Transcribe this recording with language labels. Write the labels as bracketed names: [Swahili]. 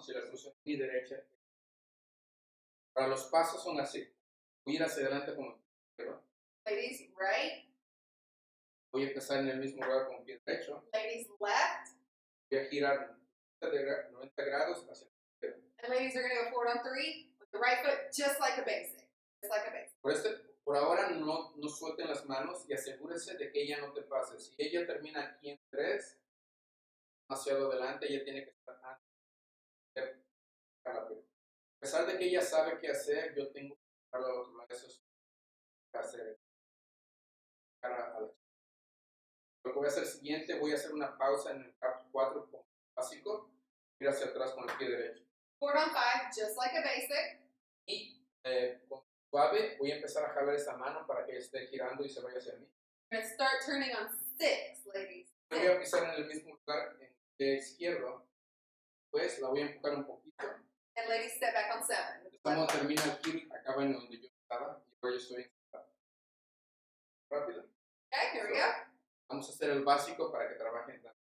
[Spanish] Si la cruzo en mi derecha. Para los pasos son así. Voy a ir hacia adelante como izquierdo. [English] Ladies, right. [Spanish] Voy a empezar en el mismo lugar con el pie derecho. [English] Ladies, left. [Spanish] Voy a girar 90 grados hacia la izquierda. [English] And ladies are going to go forward on 3 with the right foot, just like a basic. Just like a basic. [Spanish] Por ahora no suelten las manos y asegúrense de que ella no te pase. Si ella termina aquí en 3, demasiado adelante, ella tiene que estar antes. A pesar de que ella sabe qué hacer, yo tengo que estar al otro lado. Eso es hacer. Lo que voy a hacer siguiente, voy a hacer una pausa en el 4 como básico, ir hacia atrás con el pie derecho. [English] Forward on 5, just like a basic. [Spanish] Y con suave voy a empezar a jalar esa mano para que ella esté girando y se vaya hacia mí. [English] We're going to start turning on 6, ladies. [Spanish] Voy a pisar en el mismo lugar, en el pie izquierdo, pues la voy a empujar un poquito. [English] And ladies, step back on 7. [Spanish] Como termina aquí, acaba en donde yo estaba y ahora yo estoy rápido. [English] Okay, here we go. [Spanish] Vamos a hacer el básico para que trabajen.